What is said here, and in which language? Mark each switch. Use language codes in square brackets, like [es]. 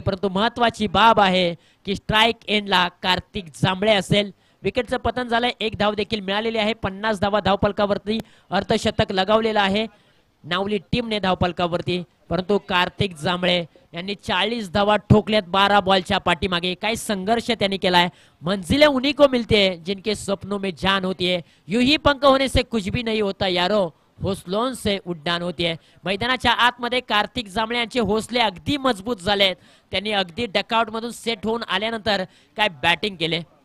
[mr] परंतु महत्वाची बाब आहे की स्ट्राईक एंडला कार्तिक जांभळे असेल. विकेटचं पतन झालंय. 1 धाव देखील मिळालेली आहे. 50 धावा धावफलकावरती अर्धशतक लगावलेलं आहे नावली टीमने धावफलकावरती. परंतु कार्तिक जांभळे यांनी 40 धावा ठोकल्यात 12 बॉलच्या पाठीमागे. काय संघर्ष त्यांनी केलाय. [hi] मंजिलें उन्हीं को मिलती है जिनके सपनों में जान होती है. यूं ही पंख होने से कुछ भी नहीं होता यारो, हौसलों से उड्डाण होती है. [mr] मैदानाच्या आतमध्ये कार्तिक जांभळे यांचे हौसले अगदी मजबूत झालेत. त्यांनी अगदी डकआउट मधून सेट होऊन आल्यानंतर काय बॅटिंग केले.